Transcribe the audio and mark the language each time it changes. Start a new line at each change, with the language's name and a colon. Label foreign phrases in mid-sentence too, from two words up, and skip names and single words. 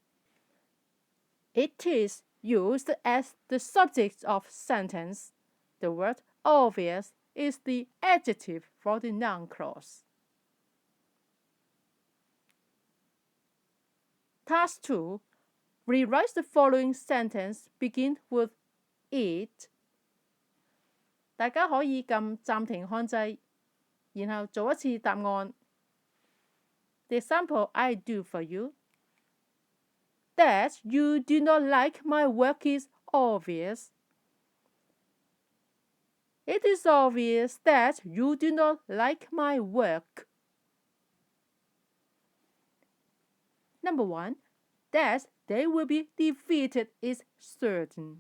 English: It is used as the subject of sentence. The word obvious is the adjective for the noun clause. Task 2. Rewrite the following sentence. Begin with it.
Cantonese: 大家可以撳暫停看掣，然後做一次答案。
English: The example I do for you. That you do not like my work is obvious. It is obvious that you do not like my work. Number 1, that they will be defeated is certain.